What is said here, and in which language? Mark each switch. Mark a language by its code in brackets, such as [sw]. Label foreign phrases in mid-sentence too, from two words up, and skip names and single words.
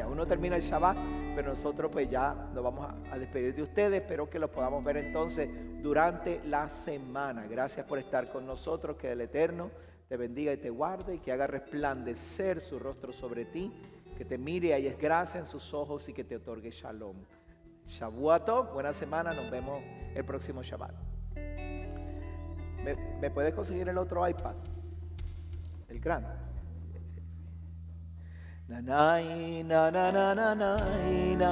[es] Aún no termina el Shabbat, pero nosotros pues ya nos vamos a despedir de ustedes. Espero que los podamos ver entonces durante la semana. Gracias por estar con nosotros. Que el Eterno te bendiga y te guarde y que haga resplandecer su rostro sobre ti, que te mire y hayas gracia en sus ojos y que te otorgue shalom. [he] שבוע טוב, [es] buena semana, nos vemos el próximo Shabbat. ¿Me puedes conseguir el otro iPad? El grande. Na na na na na na na.